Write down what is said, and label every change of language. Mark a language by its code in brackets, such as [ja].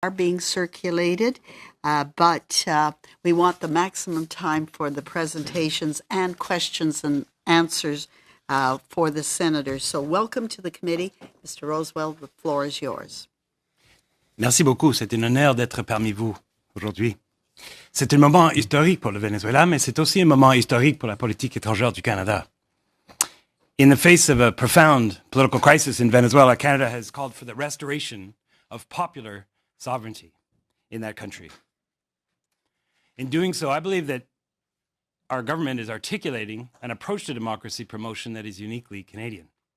[en] are being circulated, but we want the maximum time for the presentations and questions and answers for the senators. So welcome to the committee. Mr. Rowswell, the floor is yours. [fr] Merci beaucoup. C'est un honneur d'être parmi vous aujourd'hui. C'est un moment historique pour le Venezuela, mais c'est aussi un moment historique pour la politique étrangère du Canada. [en] In the face of a profound political crisis in Venezuela, Canada has called for the restoration of popular sovereignty in that country. In doing so, I believe that our government is articulating an approach to democracy promotion that is uniquely Canadian.